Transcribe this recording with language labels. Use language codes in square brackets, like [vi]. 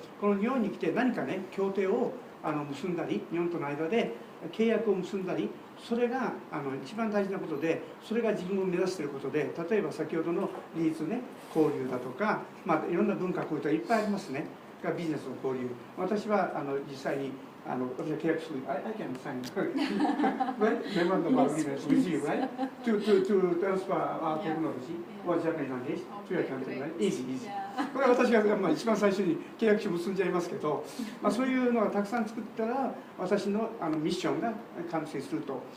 [ja] この日本に来て何かね協定を結んだり、日本との間で契約を結んだり、それが一番大事なことで、それが自分を目指していることで、例えば先ほどの技術ね、交流だとか、いろんな文化交流とかいっぱいありますね。ビジネスの交流。私は実際に私は契約する。 [en] I can sign memorandum of agreement with you, right? To transfer our technology or Japanese language to your country, right? Easy. [ja] これは私が一番最初に契約書結んじゃいますけど、そういうのがたくさん作ったら私のミッションが完成すると。